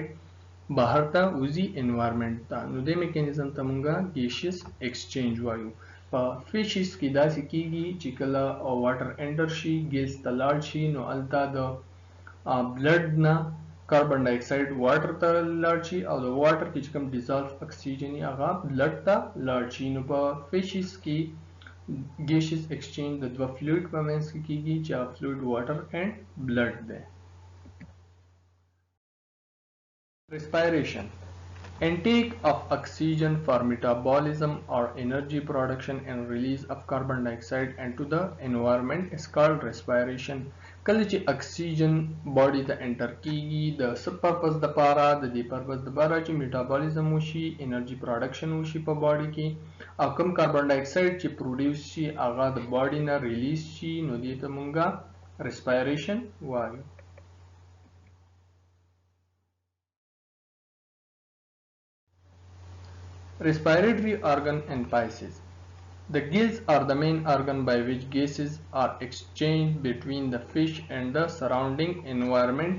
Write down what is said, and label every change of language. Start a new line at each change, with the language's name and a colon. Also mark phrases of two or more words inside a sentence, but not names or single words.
Pashto: بهر ته وځي انوایرنمنت ته نو د میکانیزم ته مونږه
English: gaseous exchange
Pashto: وایو په فیشز کې داسې کیږي چې کله
English: water enter
Pashto: شي ګیلز ته لاړ شي نو الته د بلډ نه
English: carbon dioxide water
Pashto: ته لاړ شي او د واټر کې چې کوم
English: dissolve oxygen
Pashto: یې هغه بلډ ته لاړ شي نو په فیشز کې
English: gaseous exchange
Pashto: د دوه فلویډ په منځ کې کیږي چې فلویډ
English: water and blood
Pashto: دی.
English: Respiration. Intake of oxygen for metabolism or energy production and release of carbon dioxide into the environment is called respiration.
Pashto: کله چې اکسیجن باډي ته انټر کیږي د سب پرپس د پاره د دې پرپس د پاره چې میټابولیزم وشي
English: energy production
Pashto: وشي په باډي کې او کم
English: carbon dioxide
Pashto: چې پروډوس شي هغه د باډي نه ریلیز شي نو دې ته مونږه respiration وایو.
English: Respiratory organ in Pisces. The gills are the main organ by which gases are exchanged between the fish and the surrounding environment.